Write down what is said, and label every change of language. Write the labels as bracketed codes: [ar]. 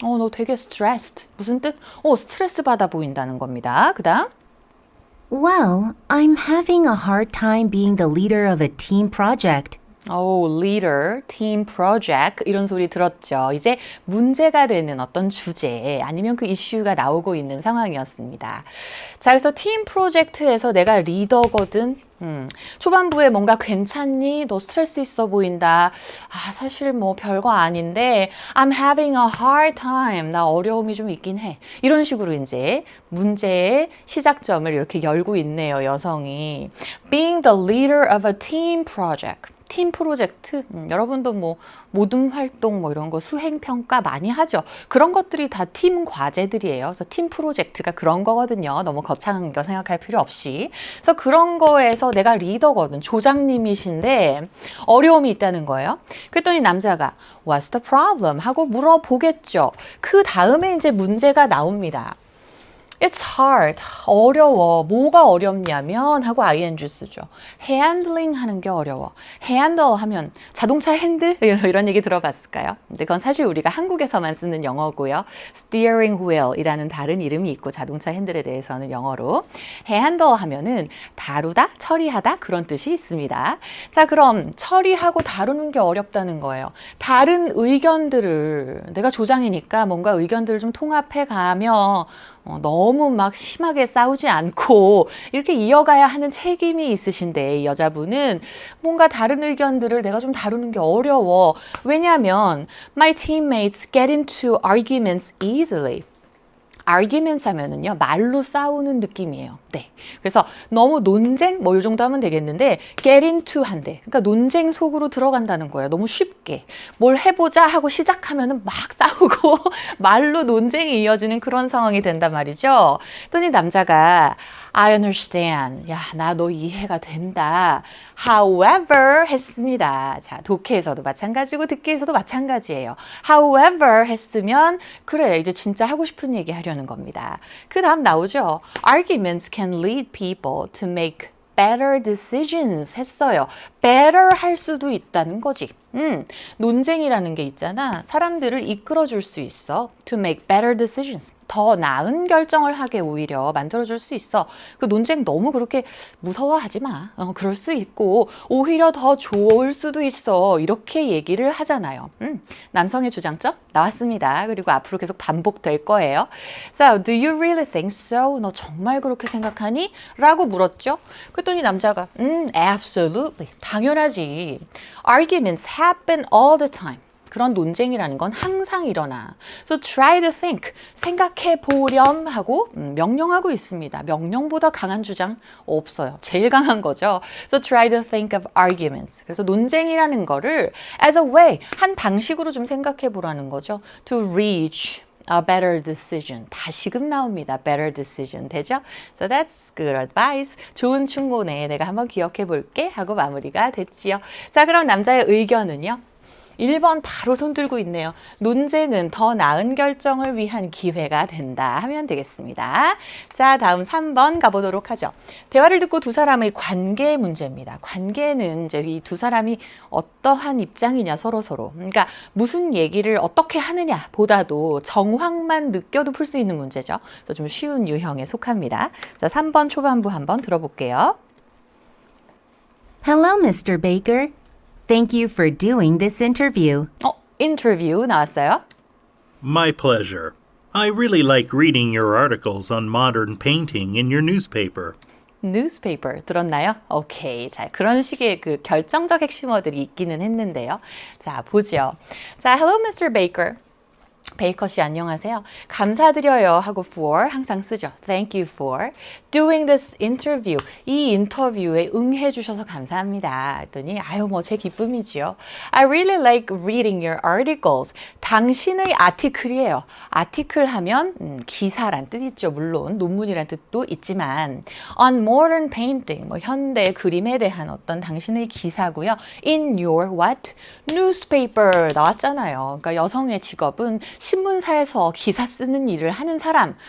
[ko] 너 되게 stressed. 무슨 뜻? 스트레스 받아 보인다는 겁니다. 그 다음. [en] Well, I'm having a hard time being the leader of a team project. [ko] leader, team project 이런 소리 들었죠. 이제 문제가 되는 어떤 주제 아니면 그 이슈가 나오고 있는 상황이었습니다. 자, 그래서 팀 프로젝트에서 내가 리더거든. 초반부에 뭔가 괜찮니? 너 스트레스 있어 보인다. 사실 뭐 별거 아닌데 [en] I'm having a hard time. [ko] 나 어려움이 좀 있긴 해. 이런 식으로 이제 문제의 시작점을 이렇게 열고 있네요, 여성이. [en] Being the leader of a team project. [ko] 팀 프로젝트, 여러분도 뭐 모둠 활동 뭐 이런 거 수행 평가 많이 하죠. 그런 것들이 다 팀 과제들이에요. 그래서 팀 프로젝트가 그런 거거든요. 너무 거창한 거 생각할 필요 없이. 그래서 그런 거에서 내가 리더거든. 조장님이신데 어려움이 있다는 거예요. 그랬더니 남자가 [en] What's the problem? [ko] 하고 물어보겠죠. 그 다음에 이제 문제가 나옵니다. [en] It's hard. [ko] 어려워. 뭐가 어렵냐면 하고 ing 쓰죠. handling 하는 게 어려워. handle 하면 자동차 핸들? 이런 얘기 들어봤을까요? 근데 그건 사실 우리가 한국에서만 쓰는 영어고요. steering wheel 이라는 다른 이름이 있고 자동차 핸들에 대해서는 영어로. handle 하면은 다루다, 처리하다 그런 뜻이 있습니다. 자, 그럼 처리하고 다루는 게 어렵다는 거예요. 다른 의견들을 내가 조장이니까 뭔가 의견들을 좀 통합해 가며 너무 막 심하게 싸우지 않고 이렇게 이어가야 하는 책임이 있으신데 이 여자분은 뭔가 다른 의견들을 내가 좀 다루는 게 어려워. 왜냐하면 [en] my teammates get into arguments easily. [ko] arguments 하면은요, 말로 싸우는 느낌이에요. 네. 그래서 너무 논쟁, 뭐 이 정도 하면 되겠는데, [en] get into [ko] 한대. 그러니까 논쟁 속으로 들어간다는 거예요. 너무 쉽게. 뭘 해보자 하고 시작하면은 막 싸우고, 말로 논쟁이 이어지는 그런 상황이 된단 말이죠. 또니 남자가, [en] I understand. [ko] 야, 나 너 이해가 된다. However 했습니다. 자, 독해에서도 마찬가지고 듣기에서도 마찬가지예요. However 했으면 그래, 이제 진짜 하고 싶은 얘기 하려는 겁니다. 그 다음 나오죠. [en] Arguments can lead people to make better decisions [ko] 했어요. better 할 수도 있다는 거지. 논쟁이라는 게 있잖아. 사람들을 이끌어 줄 수 있어. [en] To make better decisions. [ko] 더 나은 결정을 하게 오히려 만들어줄 수 있어. 그 논쟁 너무 그렇게 무서워하지 마. 그럴 수 있고 오히려 더 좋을 수도 있어. 이렇게 얘기를 하잖아요. 남성의 주장점 나왔습니다. 그리고 앞으로 계속 반복될 거예요. [en] So, do you really think so? [ko] 너 정말 그렇게 생각하니? 라고 물었죠. 그랬더니 남자가 absolutely. 당연하지. [en] Arguments happen all the time. [ko] 그런 논쟁이라는 건 항상 일어나. [en] So try to think. [ko] 생각해 보렴 하고 명령하고 있습니다. 명령보다 강한 주장 없어요. 제일 강한 거죠. [en] So try to think of arguments. [ko] 그래서 논쟁이라는 거를 [en] as a way, [ko] 한 방식으로 좀 생각해 보라는 거죠. [en] To reach a better decision. [ko] 다시금 나옵니다. [en] better decision. [ko] 되죠? [en] So that's good advice. [ko] 좋은 충고네. 내가 한번 기억해 볼게 하고 마무리가 됐지요. 자, 그럼 남자의 의견은요? 1번 바로 손 들고 있네요. 논쟁은 더 나은 결정을 위한 기회가 된다 하면 되겠습니다. 자, 다음 3번 가보도록 하죠. 대화를 듣고 두 사람의 관계 문제입니다. 관계는 이제 이 두 사람이 어떠한 입장이냐 서로. 그러니까 무슨 얘기를 어떻게 하느냐 보다도 정황만 느껴도 풀 수 있는 문제죠. 그래서 좀 쉬운 유형에 속합니다. 자, 3번 초반부 한번 들어볼게요. [en] Hello, Mr. Baker. Thank you for doing this interview. [ko] 인터뷰 나왔어요. [en] My pleasure. I really like reading your articles on modern painting in your newspaper. [ko] newspaper 들었나요? 오케이. 자, 그런 식의 그 결정적 핵심어들이 있기는 했는데요. 자, 보죠. 자, [en] hello, Mr. Baker. [ko] 베이커 씨 안녕하세요. 감사드려요 하고 for 항상 쓰죠. [en] Thank you for doing this interview. [ko] 이 인터뷰에 응해 주셔서 감사합니다. 했더니 아유 뭐 제 기쁨이지요. [en] I really like reading your articles. [ko] 당신의 아티클이에요. 아티클 하면 기사란 뜻이죠. 물론 논문이란 뜻도 있지만 [en] on modern painting [ko] 뭐 현대 그림에 대한 어떤 당신의 기사고요. [en] In your what? newspaper [ko] 나왔잖아요. 그러니까 여성의 직업은 신문사에서 기사 쓰는 일을 하는 사람.